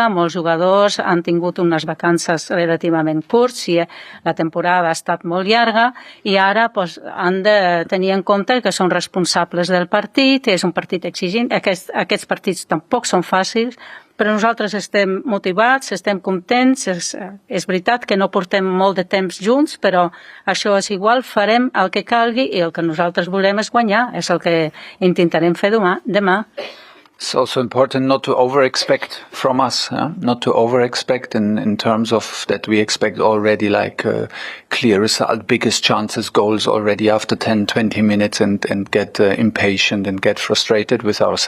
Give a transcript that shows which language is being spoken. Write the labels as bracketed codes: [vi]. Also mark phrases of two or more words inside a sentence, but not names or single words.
[ca] Molts jugadors han tingut unes vacances relativament curts i la temporada ha estat molt llarga i ara han de tenir en compte que són responsables del partit, és un partit exigent. Aquests partits tampoc són fàcils, però nosaltres estem motivats, estem contents. És veritat que no portem molt de temps junts, però això és igual, farem el que calgui i el que nosaltres volem és guanyar, és el que intentarem fer demà. [en] It's also important not to over-expect from us, not to over-expect in terms of that we expect already like clear result, biggest chances, goals already after 10, 20 minutes and get impatient and get frustrated with ourselves.